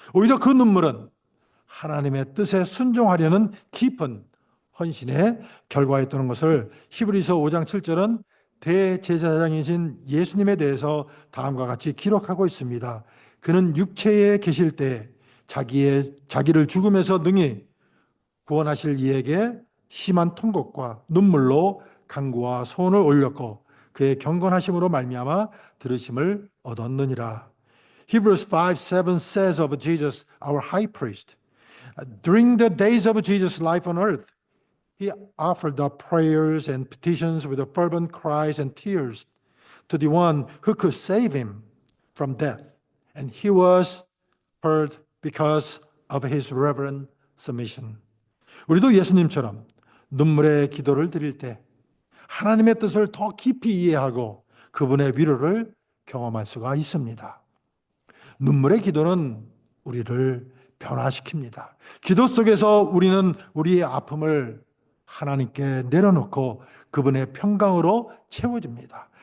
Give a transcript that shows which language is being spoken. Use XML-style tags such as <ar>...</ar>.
<ko>오히려 그 눈물은 하나님의 뜻에 순종하려는 깊은 헌신의 결과였다는 것을 히브리서 5장 7절은 대제사장이신 예수님에 대해서 다음과 같이 기록하고 있습니다. 그는 육체에 계실 때 자기를 죽음에서 능히 구원하실 이에게 심한 통곡과 눈물로 간구와 소원을 올렸고 그의 경건하심으로 말미암아 들으심을 얻었느니라.</ko> <en>Hebrews 5:7 says of Jesus, our high priest, during the days of Jesus' life on earth, he offered up prayers and petitions with fervent cries and tears to the one who could save him from death. And he was heard because of his reverent submission.</en> <ko>우리도 예수님처럼 눈물의 기도를 드릴 때 하나님의 뜻을 더 깊이 이해하고 그분의 위로를 경험할 수가 있습니다. 눈물의 기도는 우리를 변화시킵니다. 기도 속에서 우리는 우리의 아픔을 하나님께 내려놓고 그분의 평강으로 채워집니다.</ko>